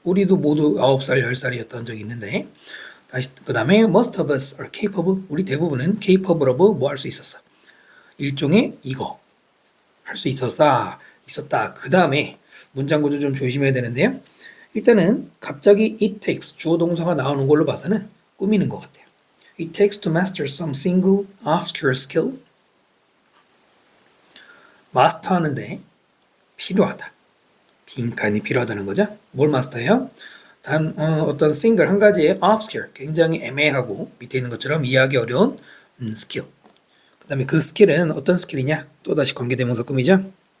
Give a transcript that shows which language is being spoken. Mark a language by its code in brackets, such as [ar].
[ko] 우리도 모두 9살, 10살이었던 적이 있는데 다시 그 다음에 [en] most of us are capable. [ko] 우리 대부분은 capable of 뭐 할 수 있었어. 일종의 이거 할 수 있었다. 그 다음에 문장 구조 좀 조심해야 되는데요. 일단은 갑자기 it takes 주어 동사가 나오는 걸로 봐서는 꾸미는 것 같아요. [en] It takes to master some single obscure skill. [ko] 마스터하는데 필요하다. 빈칸이 필요하다는 거죠. 뭘 마스터해요? 어떤 single 한 가지의 obscure 굉장히 애매하고 밑에 있는 것처럼 이해하기 어려운 스킬. 그 다음에 그 스킬은 어떤 스킬이냐? 또다시 관계대명사 꾸미죠.